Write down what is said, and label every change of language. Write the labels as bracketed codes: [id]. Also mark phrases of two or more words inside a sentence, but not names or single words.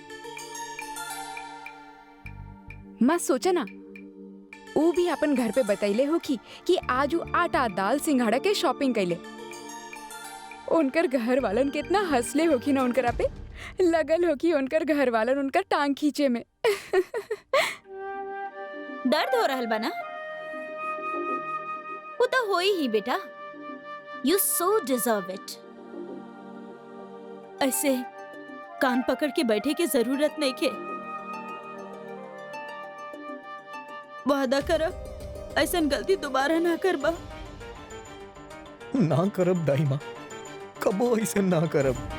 [bho] मैं सोचा ना वो भी अपन घर पे बतैले हो कि आज वो आटा दाल सिंघाड़ा के शॉपिंग कैले। उनकर घर वालन कितना हंसले होखी ना, उनकर पे लगल होखी उनकर घर वालन उनकर टांग खींचे में। दर्द हो रहल बा ना? वो तो हो ही बेटा। [en] You so deserve it. [bho] ऐसे कान पकड़ के बैठे की जरूरत नहीं के। वादा करब ऐसन गलती दोबारा ना करबा। ना करब दाई माँ, कबो ऐसे ना करब।